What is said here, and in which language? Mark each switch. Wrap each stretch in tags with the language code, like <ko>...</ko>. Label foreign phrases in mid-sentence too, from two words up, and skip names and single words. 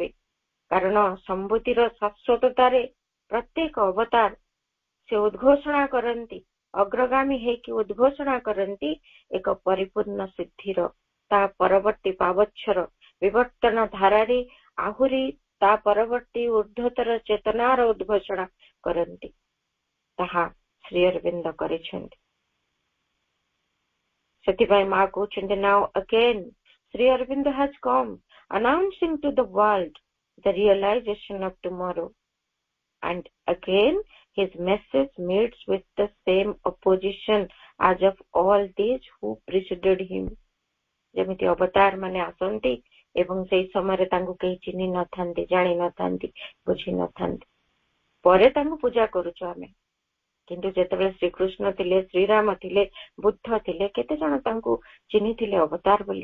<or>କାରଣ ସମ୍ଭୂତିର ଶାଶ୍ୱତତାରେ ପ୍ରତ୍ୟେକ ଅବତାର ସେ ଉଦ୍ଘୋଷଣା କରନ୍ତି, ଅଗ୍ରଗାମୀ ହେଇକି ଉଦ୍ଘୋଷଣା କରନ୍ତି ଏକ ପରିପୂର୍ଣ୍ଣ ସିଦ୍ଧିର, ତା ପରବର୍ତ୍ତୀ ପାବଚ୍ଛର ବିବର୍ତ୍ତନ ଧାରାରେ ଆହୁରି ତା ପରବର୍ତ୍ତୀ ଊର୍ଧ୍ୱତର ଚେତନାର ଉଦ୍ଘୋଷଣା କରନ୍ତି। ତାହା ଶ୍ରୀ ଅରବିନ୍ଦ କରିଛନ୍ତି। ସେଥିପାଇଁ ମା କହୁଛନ୍ତି,</or> <en>now again ଶ୍ରୀ ଅରବିନ୍ଦ has come announcing to the world the realization of tomorrow, and again his message meets with the same opposition as of all these who preceded him.</en> <or>ଯେମିତି ଅବତାର ମାନେ ଆସନ୍ତି ଏବଂ ସେଇ ସମୟରେ ତାଙ୍କୁ କେହି ଚିହ୍ନି ନଥାନ୍ତି, ଜାଣି ନଥାନ୍ତି, ବୁଝି ନଥାନ୍ତି, ପରେ ତାଙ୍କୁ ପୂଜା କରୁଛୁ ଆମେ। କିନ୍ତୁ ଯେତେବେଳେ ଶ୍ରୀକୃଷ୍ଣ ଥିଲେ, ଶ୍ରୀରାମ ଥିଲେ, ବୁଦ୍ଧ ଥିଲେ, କେତେ ଜଣ ତାଙ୍କୁ ଚିହ୍ନିଥିଲେ ଅବତାର ବୋଲି।</or>